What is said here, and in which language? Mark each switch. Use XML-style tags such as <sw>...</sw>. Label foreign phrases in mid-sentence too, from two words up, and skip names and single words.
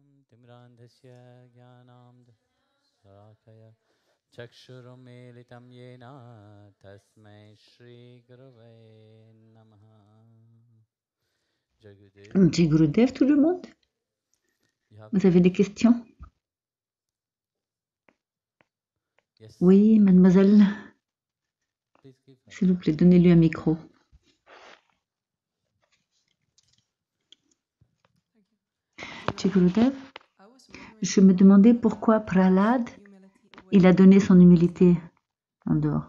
<sa>तिमिरान्धस्य ज्ञानाञ्जन शलाकया चक्षुरुन्मीलितं येन तस्मै श्री गुरवे नमः.</sa> <hi>जय गुरुदेव,</hi> <fr>tout le monde? Vous avez des questions? Oui, mademoiselle. S'il vous plaît, donnez-lui un micro.</fr> <hi>जय गुरुदेव,</hi> <fr>je me demandais pourquoi Prahlad, il a donné son humilité en dehors.</fr>